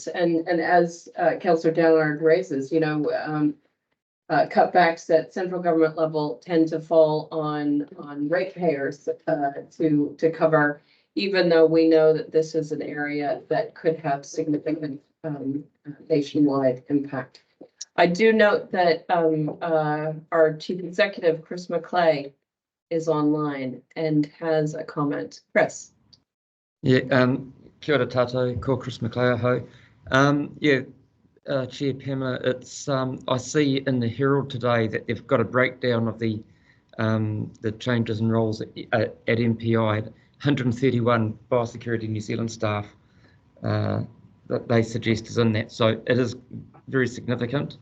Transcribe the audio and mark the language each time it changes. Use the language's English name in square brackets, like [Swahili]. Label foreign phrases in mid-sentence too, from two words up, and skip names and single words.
[English] And as Councillor Dallard raises, cutbacks at central government level tend to fall on ratepayers to cover, even though we know that this is an area that could have significant nationwide impact. I do note that our Chief Executive, Chris McClay, is online and has a comment. Chris. Yeah, [Māori] kia ora tātou, ko Chris McClay ho. [English] Chair Pamela, it's I see in the Herald today that they've got a breakdown of the changes and roles at MPI. 131 Biosecurity New Zealand staff that they suggest is in that, so it is very significant.